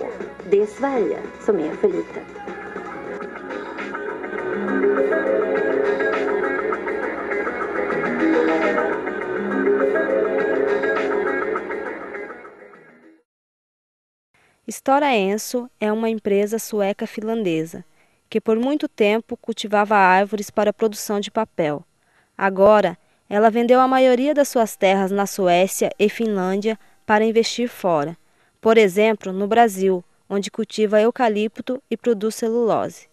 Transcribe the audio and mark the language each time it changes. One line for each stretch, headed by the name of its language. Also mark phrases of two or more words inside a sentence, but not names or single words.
Swedish: Det är Sverige som är för litet.
Portuguese: Stora Enso é uma empresa sueca-finlandesa que por muito tempo cultivava árvores para a produção de papel. Agora, ela vendeu a maioria das suas terras na Suécia e Finlândia para investir fora. Por exemplo, no Brasil, onde cultiva eucalipto e produz celulose.